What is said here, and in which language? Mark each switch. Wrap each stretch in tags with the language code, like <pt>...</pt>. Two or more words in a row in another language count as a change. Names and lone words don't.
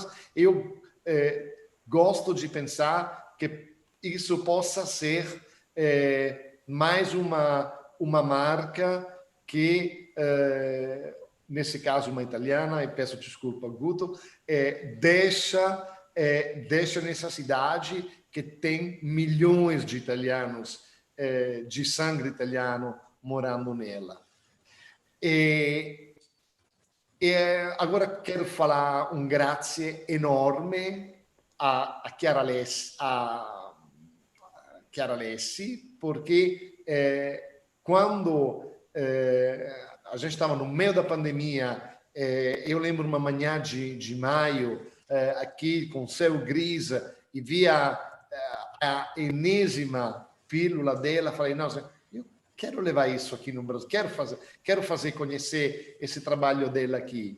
<pt>Eu gosto de pensar que isso possa ser mais uma marca que, nesse caso, uma italiana, e peço desculpa, Guto, deixa nessa cidade que tem milhões de italianos, de sangue italiano, morando nela. Agora quero falar um grazie enorme a Chiara Alessi, porque quando a gente estava no meio da pandemia, eu lembro uma manhã de maio, aqui com céu gris, e via a enésima pílula dela, falei, nossa, eu quero levar isso aqui no Brasil, quero fazer conhecer esse trabalho dela aqui.</pt>